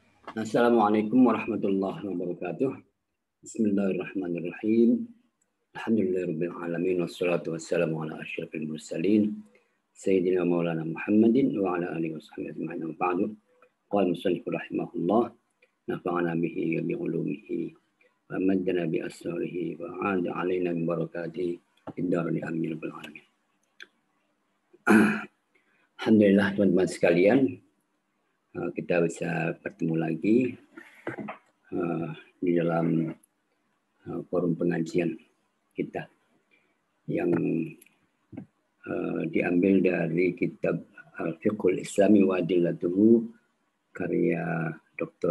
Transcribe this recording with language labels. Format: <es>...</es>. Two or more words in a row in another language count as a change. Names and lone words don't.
<ar>السلام عليكم ورحمة الله وبركاته. بسم الله الرحمن الرحيم. الحمد لله رب العالمين والصلاة والسلام على أشرف المرسلين سيدنا مولانا محمد وعلى آله وصحبه أجمعين وبعد. قال المصنف رحمه الله نفعنا به وبعلومه وأمدنا بأسراره وعاد علينا من بركاته في الدارين آمين رب العالمين.</ar> <id>Alhamdulillah teman-teman sekalian, kita bisa bertemu lagi di dalam forum pengajian kita yang diambil dari kitab Al-Fiqhul Islami wa Adillatuhu karya Dr.</id>